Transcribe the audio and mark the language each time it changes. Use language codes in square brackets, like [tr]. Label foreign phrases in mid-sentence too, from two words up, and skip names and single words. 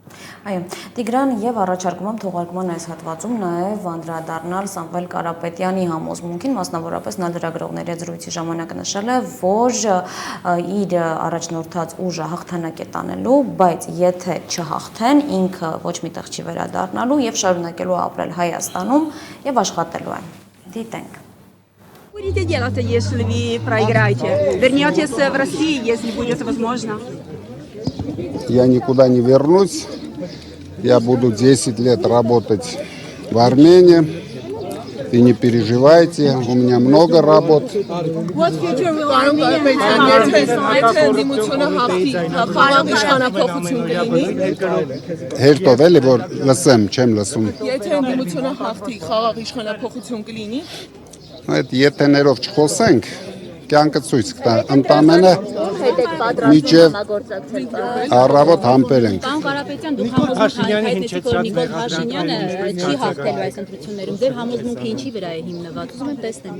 [hy] Այո, Տիգրան, եւ առաջարկում եմ թողարկման այս հատվածում նաեւ անդրադառնալ Սամվել Կարապետյանի համոզմունքին, մասնավորապես նա լրագրողների հետ զրույցի ժամանակ նշել է, որ իր առաջնորդած ուժը հաղթանակ է տանելու, բայց եթե չհաղթեն, ինքը ոչ միտեղ չի վերադառնալու եւ շարունակելու ապրել Հայաստանում եւ աշխատելու է։ Դիտենք. [ru] Будете делать, если вы проиграете? Вернетесь в Россию, если будет возможно? Я никуда не вернусь. Я буду 10 лет работать в Армении. И не переживайте, у меня много работ. [en] What future will Armenia have? [hy] Հերթով էլի որ լսեմ, չեմ լսում։ Եթե ընդդիմությունը հաղթի, խաղաղ իշխանափոխություն կլինի։ Այդ եթեներով չխոսենք, կյանքը ցույց կտա։ Ընդամենը միջև առավոտ համբեր ենք։ Պարոն Կարապետյան, դուք համոզմունք հայտեցիք, որ Նիկոլ Փաշինյանը չի հաղթելու այս ընտրություններում։ Ձեր համոզմունքը ինչի վրա է հիմնված։ Ուզում եմ տեսնեմ։